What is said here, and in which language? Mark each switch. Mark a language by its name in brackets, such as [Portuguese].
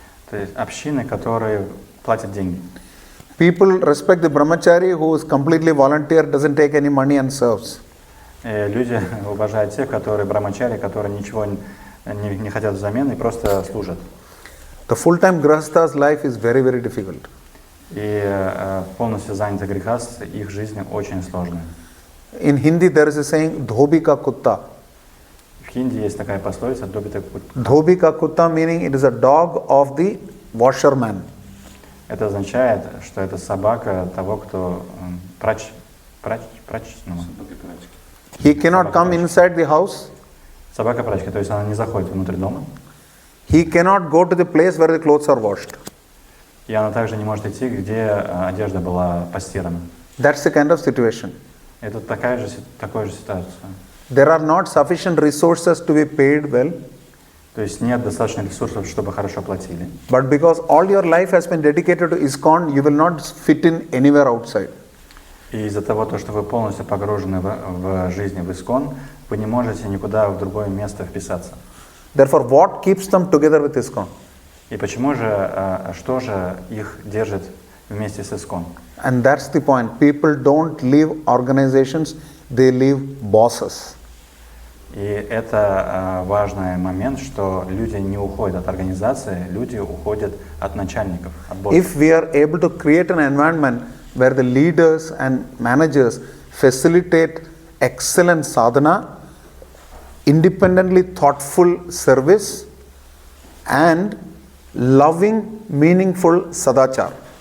[Russian] То есть общины, которые платят деньги. [English] People respect the brahmachari who is completely volunteer, doesn't take any money and serves. [Russian] Люди уважают тех, которые брахмачари, которые ничего не хотят взамен и просто служат. [English] The full-time grahastha's life is very, very difficult. [Russian] И полностью заняты грехастцы, их жизнь очень сложная. [English] In Hindi there is a saying, [Hindi] "Dhobi ka kutta." [Russian] В хинди есть такая пословица «добита кутта». [Hindi] Dhobi ka kutta [English] meaning it is a dog of the washerman. [Russian] Это означает, что это собака того, кто прачечного. [English] He cannot come inside the house. [Russian] Собака-прачка, то есть она не заходит внутрь дома. [English] He cannot go to the place where the clothes are washed. [Russian] И она также не может идти, где одежда была постирана. [English] That's the kind of situation. [Russian] Это такая же ситуация. [English] There are not sufficient resources to be paid well. [Russian] То есть нет достаточно ресурсов, чтобы хорошо платили. [English] But because all your life has been dedicated to ISKCON, you will not fit in anywhere outside. [Russian] И из-за того, что вы полностью погружены в жизнь в ИСККОН, вы не можете никуда в другое место вписаться. [English] Therefore, what keeps them together with ISKCON? [Russian] И почему же, что же их держит вместе с ИСККОН? [English] And that's the point. People don't leave organizations, they leave bosses. [Russian] И это важный момент, что люди не уходят от организации, люди уходят от начальников, от боссов. [English] If we are able to create an environment where the leaders and managers facilitate excellent sadhana, independently thoughtful service, and loving, meaningful sadachar.